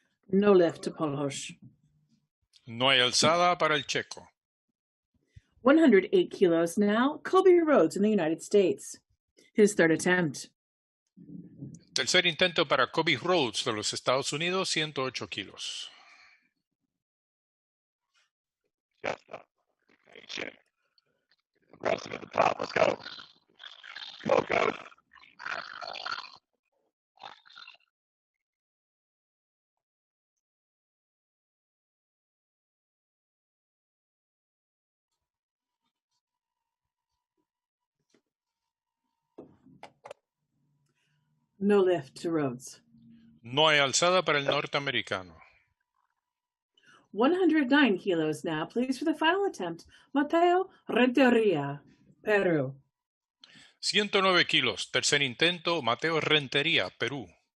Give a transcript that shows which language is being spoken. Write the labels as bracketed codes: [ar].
[en] No lift to Polhoš. [es] No hay alzada para el checo. [en] 108 kilos now, Kobe Rhodes in the United States. His third attempt. [es] Tercer intento para Kobe Rhodes de los Estados Unidos, 108 kilos. [en] Aggressive at the top. Let's go. Go. No lift to Rhodes. [es] No hay alzada para el norteamericano. [en] 109 kilos now, please, for the final attempt. Mateo Renteria, Peru. 109 kilos. [es] Tercer intento, Mateo Rentería, Perú.